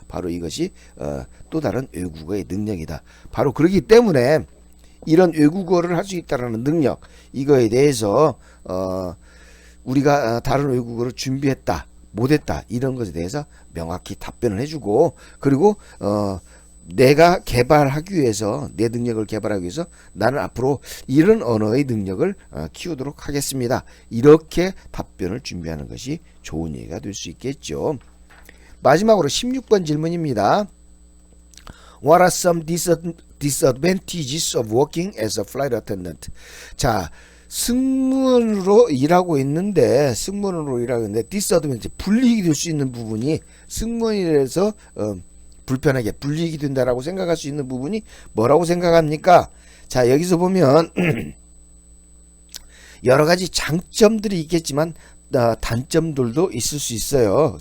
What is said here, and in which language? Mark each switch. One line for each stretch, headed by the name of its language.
Korean: 바로 이것이 또 다른 외국어의 능력이다. 바로 그렇기 때문에 이런 외국어를 할 수 있다라는 능력, 이거에 대해서 우리가 다른 외국어를 준비했다, 못했다, 이런 것에 대해서 명확히 답변을 해주고, 그리고 내가 개발하기 위해서, 내 능력을 개발하기 위해서 나는 앞으로 이런 언어의 능력을 키우도록 하겠습니다. 이렇게 답변을 준비하는 것이 좋은 얘기가 될 수 있겠죠. 마지막으로 16번 질문입니다.
English: What are some disadvantages of working as a flight attendant?
Korean: 자, 승무원으로 일하고 있는데 disadvantage, 불이익이 될 수 있는 부분이, 승무원이라서 불편하게 불이익이 된다라고 생각할 수 있는 부분이 뭐라고 생각합니까? 자, 여기서 보면 여러 가지 장점들이 있겠지만 단점들도 있을 수 있어요.